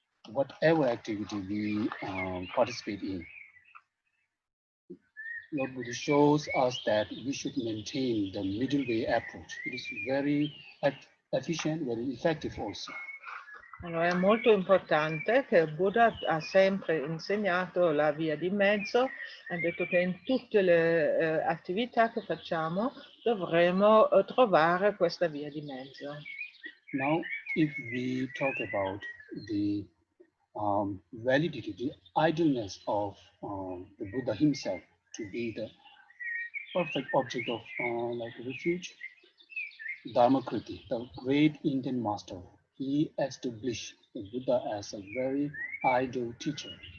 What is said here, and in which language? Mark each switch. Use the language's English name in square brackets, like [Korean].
[English] Whatever activity we participate in, Lord Buddha shows us that we should maintain the middle way approach. It is very efficient, very effective also. [Italian] Allora, è molto importante che Buddha ha sempre insegnato la via di mezzo, ha detto che in tutte le attività che facciamo dovremo trovare questa via di mezzo. [English] Now, if we talk about the validity, the idealness of the Buddha himself to be the perfect object of refuge, Dharmakriti, the great Indian master, he established the Buddha as a very ideal teacher.